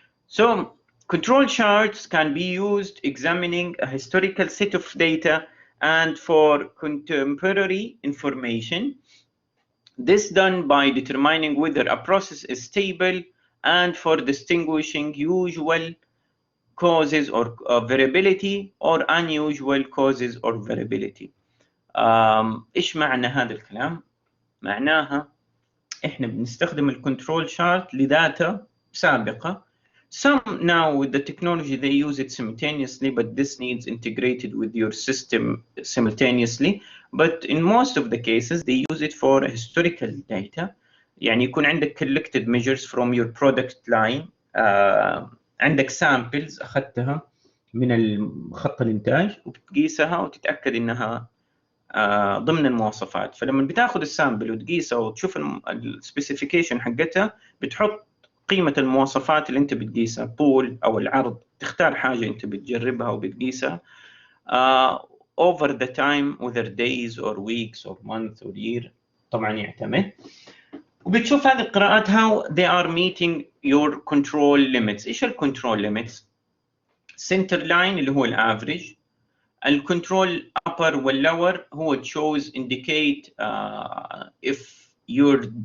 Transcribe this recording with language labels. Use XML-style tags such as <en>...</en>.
<en>So control charts can be used examining a historical set of data and for contemporary information. This done by determining whether a process is stable and for distinguishing usual causes or variability or unusual causes or variability.</en> <ar>إيش معنى هذا الكلام؟ معناها إحنا بنستخدم الكنترول شارت لداتا سابقة.</ar> <en>Some now with the technology they use it simultaneously, but this needs integrated with your system simultaneously. But in most of the cases they use it for historical data.</en> <ar>يعني يكون عندك</ar> <en>collected measures from your product line.</en> <ar>عندك samples أخذتها من خط الإنتاج وبتقيسها وتتأكد إنها ضمن المواصفات. فلما بتاخذ السامبل وتقيسها وتشوف السبيسيفيكيشن حقتها, بتحط قيمة المواصفات اللي أنت بتقيسها, الطول أو العرض, تختار حاجة أنت بتجربها وبتقيسها</ar> <en>over the time, whether days or weeks or months or year,</en> <ar>طبعا يعتمد. وبتشوف هذه القراءات</ar> <en>how they are meeting your control limits.</en> <ar>إيش الكنترول limits؟</ar> <en>center line</en> <ar>اللي هو الافريج, الكنترول upper والlower هو</ar> <en>shows indicate if your</en>